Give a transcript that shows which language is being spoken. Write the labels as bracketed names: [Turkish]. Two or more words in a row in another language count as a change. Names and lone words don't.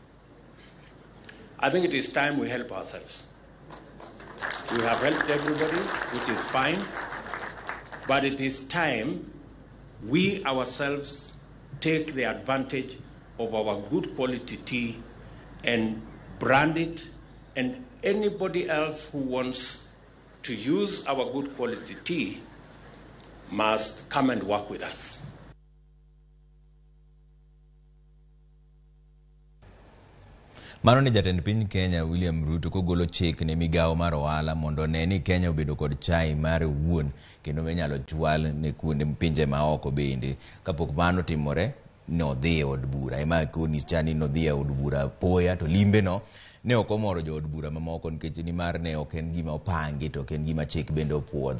[Luo (Kenya and Tanzania)] I think it is time we help ourselves. We have helped everybody, which is fine, but it is time we ourselves take the advantage of our good quality tea and brand it, and anybody else who wants to use our good quality tea must come and work with us. Mano ni jatend piny Kenya William Ruto kogolo chik ne migao mar ohala mondo ne ni Kenya obedo kod chai mare wuon kendo menyalo chwal ne kuonde pinje maoko bende. Kapok mano timore no dhi od bura ema koni chani no dhi od bura poya to limbe no ne okomoro jo od bura mamoko nikech ni mar ne ok en gima opangi to ok en gima chik bende opuodho.